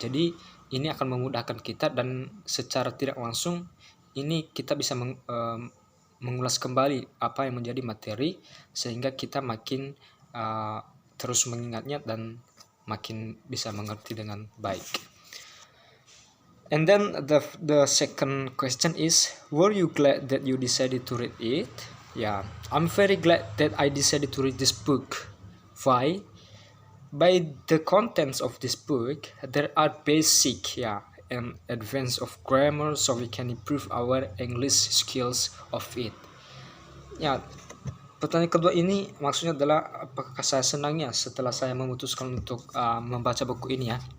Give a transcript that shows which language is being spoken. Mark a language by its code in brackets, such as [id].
[id] Jadi ini akan memudahkan kita, dan secara tidak langsung ini kita bisa mengulas kembali apa yang menjadi materi, sehingga kita makin terus mengingatnya dan makin bisa mengerti dengan baik. [en] And then the second question is, were you glad that you decided to read it? Yeah, I'm very glad that I decided to read this book. Why? By the contents of this book, there are basic, and advance of grammar, so we can improve our English skills of it. [id] Ya, pertanyaan kedua ini maksudnya adalah apakah saya senangnya setelah saya memutuskan untuk membaca buku ini, ya.